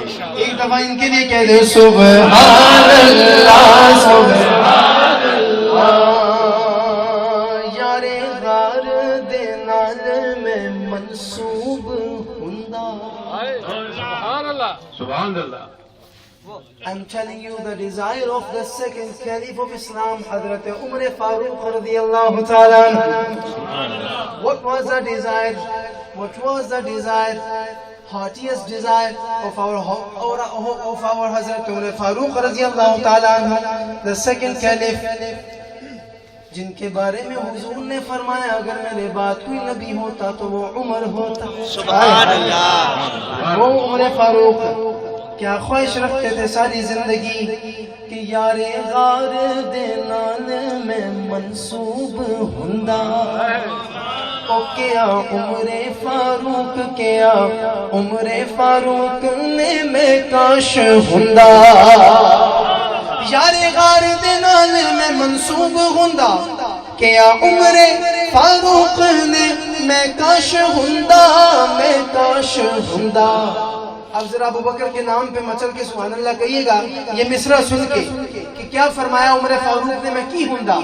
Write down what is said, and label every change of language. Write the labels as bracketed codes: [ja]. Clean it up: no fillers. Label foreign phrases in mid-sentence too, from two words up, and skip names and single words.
[ur] ایک دفعہ ان کے لیے کہہ دے [ar] سبحان اللہ سبحان اللہ. [pa] یار غار دے نال میں منسوب ہوندا. [ar] سبحان اللہ. [en] I'm telling you the desire of the second Caliph of Islam, Hazrat Umar Farooq [ar] رضي الله تعالى. [en] What was the desire? What was the desire? Heartiest desire of our Hazrat Umar Farooq [ar] رضي الله تعالى, [en] the second Caliph, [ur] جن کے بارے میں حضور نے فرمایا اگر میرے بعد کوئی نبی ہوتا تو وہ عمر ہوتا. [ar] سبحان اللہ. [ur] وہ عمر فاروق کیا خواہش رکھتے تھے ساری زندگی کہ یار غار [pa] دے نال میں منسوب ہوندا. او کیا عمر فاروق کیا عمر فاروق نے میں کاش ہوندا. یار غار دے نال میں منسوب ہوندا کیا عمر فاروق نے میں کاش ہندا میں کاش ہندا. [ur] اب ذرا ابو بکر کے نام پہ مچل کے سبحان اللہ کہیے گا یہ مصرع سن کے کہ کیا فرمایا عمر فاروق نے, [pa] میں کی ہندا.